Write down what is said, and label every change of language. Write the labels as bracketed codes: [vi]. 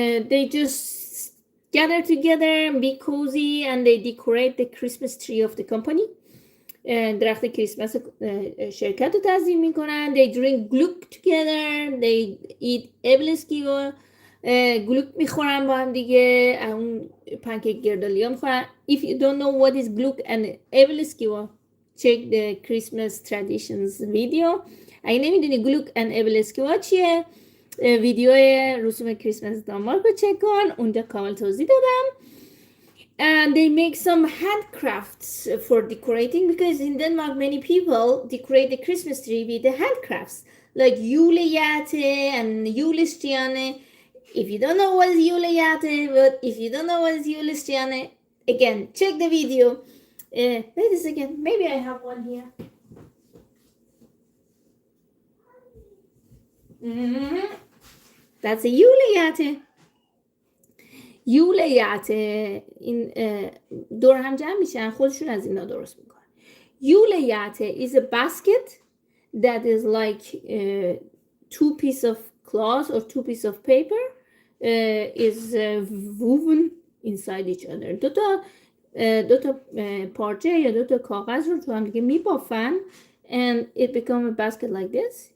[en] They just gather together and be cozy and they decorate the Christmas tree of the company. [fa] درخت کریسمس شرکت رو تعظیم میکنن. [en] They drink glück together. They eat [fa] ebelski و glück میخورن با هم دیگه. اون پنکیک گردالیا میخورن. [en] If you don't know what is glück and ebelski check the Christmas traditions video. [fa] اگه نمیدونی glück and ebelski چیه ویدیو رسوم کریسمس دانمارک رو چک کن. اونجا کامل توضیح دادم. [en] And they make some handcrafts for decorating because in Denmark many people decorate the Christmas tree with the handcrafts like julehjerte and julestjerne. If you don't know what is julehjerte, but if you don't know what is julestjerne, again check the video. Wait a second, maybe I have one here. That's a julehjerte. [fa] julehjerte این دور هم جمع میشن خودشون از اینا درست میکنن. [en] julehjerte is a basket that is like two pieces of cloth or two pieces of paper is woven inside each other. [fa] دو تا پارچه یا دو تا کاغذ رو تو هم دیگه میبافن [en] and it become a basket like this.